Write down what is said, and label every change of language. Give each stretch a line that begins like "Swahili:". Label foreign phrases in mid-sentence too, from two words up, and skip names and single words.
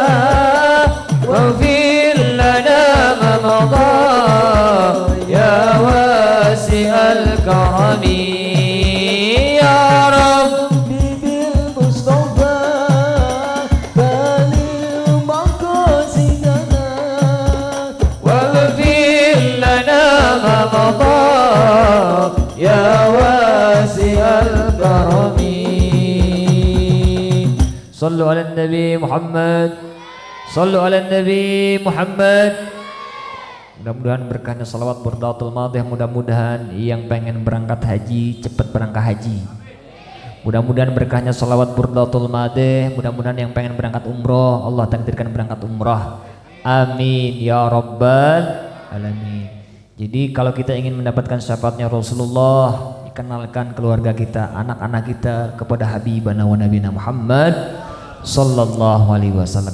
Arabic: واغفر لنا ما مضى يا واسع الكرم يا رب بالمصطفى بلغ مقاصدنا واغفر لنا ما مضى يا واسع الكرم. صلوا على النبي محمد. صلوا على النبي محمد.
Indonesian: Mudah-mudahan berkahnya salawat burdaatul madih. Mudah-mudahan yang pengen berangkat haji cepat berangkat haji. Mudah-mudahan berkahnya salawat burdaatul madih. Mudah-mudahan yang pengen berangkat umroh Allah takdirkan berangkat umroh.
Arabic: آمين يا رب العالمين.
Indonesian: Jadi kalau kita ingin mendapatkan syafaatnya Rasulullah, kenalkan keluarga kita, anak-anak kita kepada
Arabic: حبيبنا ونبينا محمد صلى الله عليه وسلم.